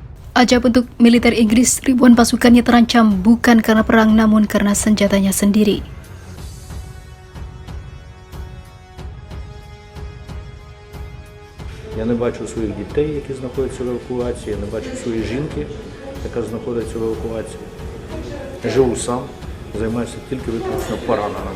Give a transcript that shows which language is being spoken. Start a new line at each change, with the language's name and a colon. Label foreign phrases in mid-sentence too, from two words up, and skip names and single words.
Indonesian: Ajab untuk militer Inggris, ribuan pasukannya terancam bukan karena perang namun karena senjatanya sendiri.
Ukrainian: Я не бачу своїх дітей, які знаходяться в евакуації, я не бачу своєї жінки, яка знаходиться в евакуації. Живу сам, займаюся тільки виключно пораненим.